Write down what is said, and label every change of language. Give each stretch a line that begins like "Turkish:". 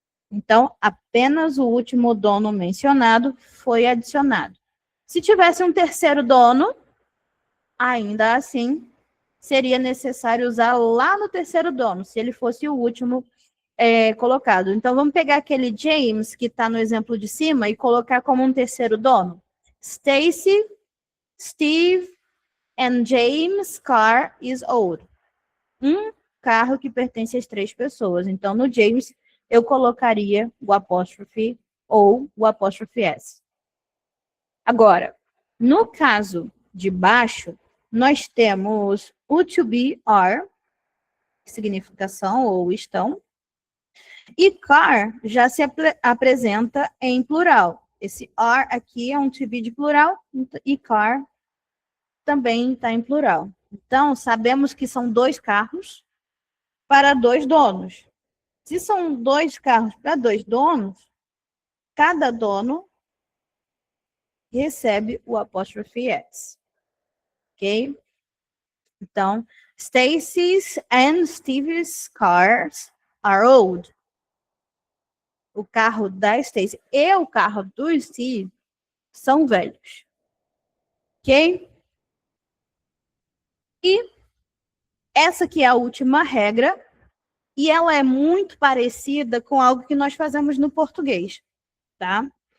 Portuguese: Então, apenas o último dono mencionado foi adicionado. Se tivesse um terceiro dono, ainda assim, seria necessário usar lá no terceiro dono, se ele fosse o último colocado. Então, vamos pegar aquele James, que está no exemplo de cima, e colocar como um terceiro dono.
English: Stacy, Steve and James' car is old.
Portuguese: Um carro que pertence às três pessoas. Então, no James, eu colocaria o apóstrofe ou o apóstrofe S. Agora, no caso de baixo, nós temos o to be, are, significação ou estão, e car já se apresenta em plural. Esse are aqui é um to be de plural, e car também está em plural. Então, sabemos que são 2 carros para 2 donos. Se são 2 carros para 2 donos, cada dono recebe o apóstrofe S. Ok?
English: Então, Stacy's and Steve's cars are old.
Portuguese: O carro da Stacy e o carro do Steve são velhos. Ok? E essa aqui é a última regra, e ela é muito parecida com algo que nós fazemos no português, tá?